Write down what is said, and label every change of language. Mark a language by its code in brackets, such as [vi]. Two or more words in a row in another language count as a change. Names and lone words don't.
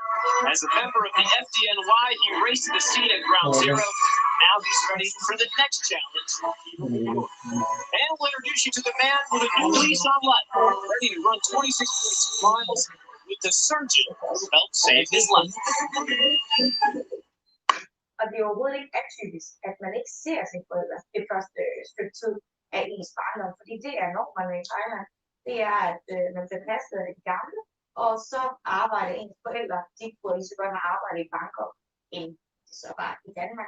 [en] As a member of the FDNY, he raced to the scene at Ground Zero. Now he's ready for the next challenge. And we'll introduce you to the man with a new lease on life, ready to run 26.2 miles with the surgeon who helped save his life. [da] Og det er overhovedet ikke atypisk, at man ikke ser sine forældre det første stykke tid af ens barndom, fordi det er normerne i Thailand. Det er, at man bliver passet af de gamle, og så arbejder ens forældre, de kunne lige så godt have arbejdet i Bangkok, end det så var i Danmark.